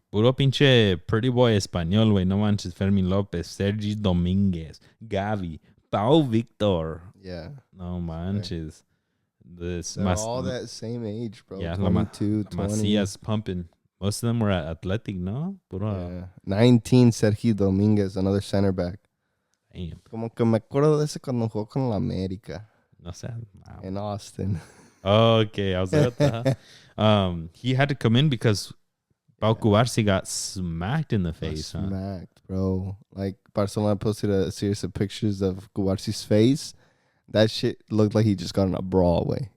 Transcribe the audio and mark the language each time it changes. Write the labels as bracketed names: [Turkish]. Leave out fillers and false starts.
[Spanish] Y puro pinche [English] pretty boy [Spanish] español, güey. No manches, Fermín López, Sergi Domínguez, Gavi, Pau Victor. [English] Yeah. [Spanish] No manches. [English] They're all that same age, bro. Yeah, 22, 20. Macías pumping. Most of them were at Athletic, no? [Spanish] Puro, [English] Yeah. 19, Sergi Domínguez, another center back. damn. [Spanish] Como que me acuerdo de ese cuando jugó con la América No sé. [English] Wow. in Austin. Okay, I was like, what the hell? He had to come in because Pau Cubarsi got smacked in the face. Smacked, bro. Like, Barcelona posted a series of pictures of Cubarsi's face. That shit looked like he just got in a brawl, way.